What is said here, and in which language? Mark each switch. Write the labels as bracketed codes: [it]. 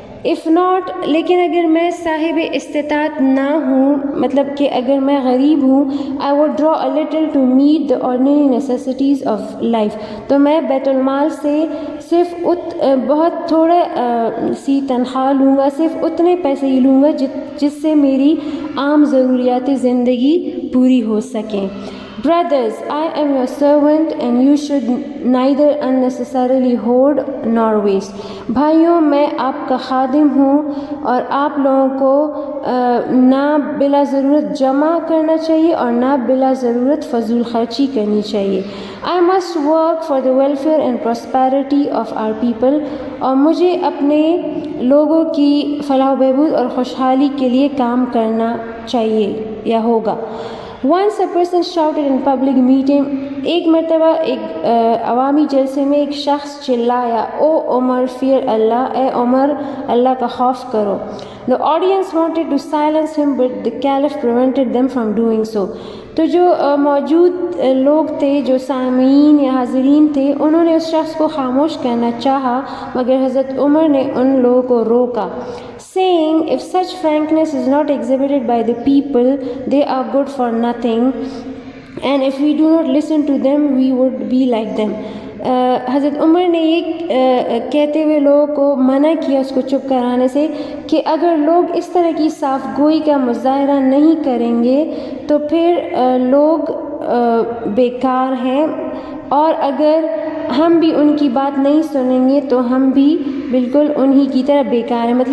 [en] if not، [ur] لیکن اگر میں صاحب استطاعت نہ ہوں، مطلب کہ اگر میں غریب ہوں، [en] I would draw a little to meet the ordinary necessities of life، [ur] تو میں بیت المال سے صرف بہت تھوڑا سی تنخواہ لوں گا، صرف اتنے پیسے ہی لوں گا جس سے میری عام ضروریات زندگی پوری ہو سکیں. [en] Brothers, I am your servant and you should neither unnecessarily hoard nor waste. [ur] بھائیوں، میں آپ کا خادم ہوں اور آپ لوگوں کو نہ بلا ضرورت جمع کرنا چاہیے اور نہ بلا ضرورت فضول خرچی کرنی چاہیے. [en] I must work for the welfare and prosperity of our people، [ur] اور مجھے اپنے لوگوں کی فلاح و بہبود اور خوشحالی کے لیے کام کرنا چاہیے یا ہوگا. [en] Once a person shouted in public meeting، [ur] ایک مرتبہ ایک عوامی جلسے میں ایک شخص چلایا، او عمر [en] fear [ur] اللہ، اے عمر اللہ کا خوف کرو. [en] The audience wanted to silence him but the caliph prevented them from doing so. [ur] تو جو موجود لوگ تھے، جو سامعین یا حاضرین تھے، انہوں نے اس شخص کو خاموش کرنا چاہا مگر حضرت عمر نے ان لوگوں کو روکا، [en] saying, if such frankness is not exhibited by the people, they are good for nothing, and if we do not listen to them, we would be like them. [ur] حضرت عمر نے یہ کہتے ہوئے لوگوں کو منع کیا اس کو چپ کرانے سے کہ اگر لوگ اس طرح کی صاف گوئی کا مظاہرہ نہیں کریں گے تو پھر لوگ بیکار ہیں، اور اگر ہم بھی ان کی بات نہیں سنیں گے تو ہم بھی بالکل انہی کی طرح بیکار ہیں.